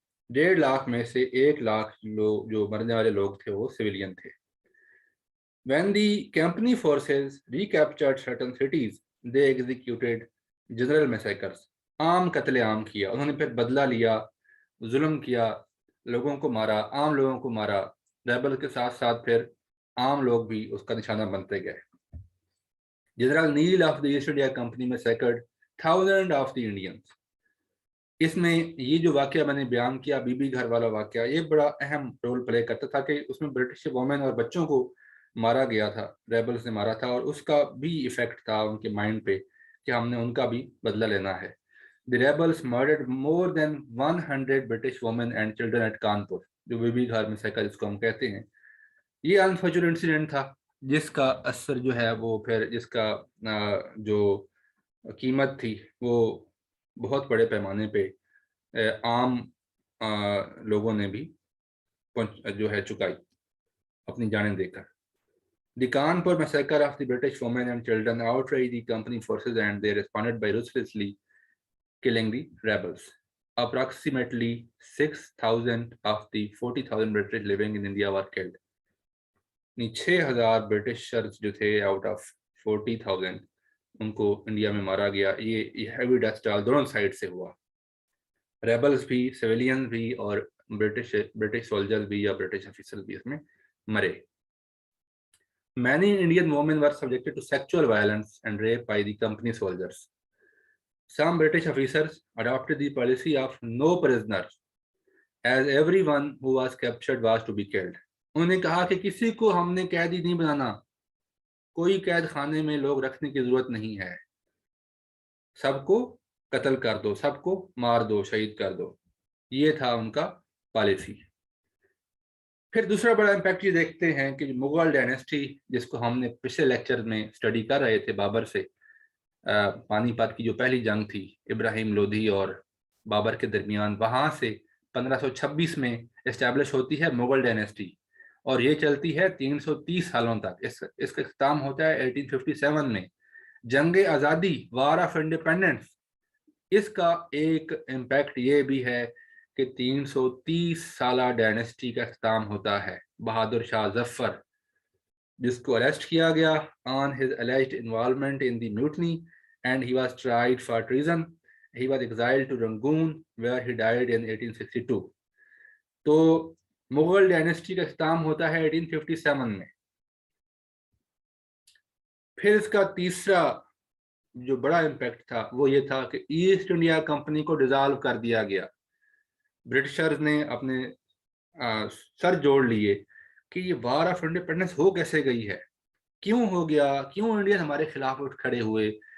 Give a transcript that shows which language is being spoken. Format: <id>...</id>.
<ur>1.5 لاکھ میں سے 1 لاکھ لوگ جو مرنے والے لوگ تھے وہ سویلین تھے.</ur> <en>When the company forces recaptured certain cities, they executed general massacres.</en> <ur>عام قتل عام کیا, انہوں نے پھر بدلہ لیا, ظلم کیا, لوگوں کو مارا, عام لوگوں کو مارا. ریبل کے ساتھ ساتھ پھر عام لوگ بھی اس کا نشانہ بنتے گئے.</ur> <en>General Neill of the East India Company massacred thousand of the Indians.</en> <ur>اس میں یہ جو واقعہ میں نے بیان کیا, بی بی گھر والا واقعہ, یہ بڑا اہم رول پلے کرتا تھا کہ اس میں برٹش وومن اور بچوں کو مارا گیا تھا, ریبلز نے مارا تھا, اور اس کا بھی ایفیکٹ تھا ان کے مائنڈ پہ کہ ہم نے ان کا بھی بدلہ لینا ہے.</ur> <en>the rebels murdered more than 100 British women and children at Kanpur,</en> <ur>جو بی بی گھر میسیکر جس کو ہم کہتے ہیں. یہ انفارچونیٹ انسیڈنٹ تھا جس کا اثر جو ہے وہ پھر جس کا جو قیمت تھی وہ بہت بڑے پیمانے پہ عام لوگوں نے بھی جو ہے چکائی اپنی جانیں دے کر.</ur> <en>The Kanpur massacre of the British women and children outraged the company forces and they responded by ruthlessly killing the rebels. Approximately 6,000 of the 40,000 British living in India were killed.</en> <ur>6,000 Britishers جو تھے out of 40,000 ان کو India میں مارا گیا. یہ heavy death ٹال دونوں side سے ہوا, ریبلز بھی, سویلین بھی, اور برٹش سولجرز بھی یا برٹش آفیسر بھی اس میں مرے.</ur> <en>Many Indian women were subjected to sexual violence and rape by the company soldiers. Some British officers adopted the policy of no prisoners, as everyone who was captured was to be killed.</en> <ur>انہوں نے کہا کہ کسی کو ہم نے قیدی نہیں بنانا, کوئی قید خانے میں لوگ رکھنے کی ضرورت نہیں ہے, سب کو قتل کر دو, سب کو مار دو, شہید کر دو. یہ تھا ان کا پالیسی. پھر دوسرا بڑا امپیکٹ یہ دیکھتے ہیں کہ مغل ڈائنیسٹی جس کو ہم نے پچھلے لیکچر میں اسٹڈی کر رہے تھے بابر سے, پانی پت کی جو پہلی جنگ تھی ابراہیم لودھی اور بابر کے درمیان, وہاں سے 1526 میں اسٹیبلش ہوتی ہے مغل ڈائنیسٹی, اور یہ چلتی ہے 330 سالوں تک. اس کا اختتام ہوتا ہے 1857 میں. جنگ آزادی, وار آف انڈیپینڈنس, اس کا ایک امپیکٹ یہ بھی ہے کہ 330 سالہ ڈائنیسٹی کا اختتام ہوتا ہے. بہادر شاہ ظفر جس کو اریسٹ کیا گیا</ur> <en>on his alleged involvement in the mutiny and he was tried for treason. He was exiled to Rangoon where he died in 1862.</en> <ur>تو مغل ڈائنیسٹی کا اختتام ہوتا ہے 1857 میں. پھر اس کا تیسرا جو بڑا امپیکٹ تھا وہ یہ تھا کہ ایسٹ انڈیا کمپنی کو ڈیزالو کر دیا گیا. برٹشرز نے اپنے سر جوڑ لیے کہ یہ وار آف انڈیپینڈنس ہو کیسے گئی ہے, کیوں ہو گیا, کیوں انڈین ہمارے خلاف اٹھ کھڑے ہوئے.</ur>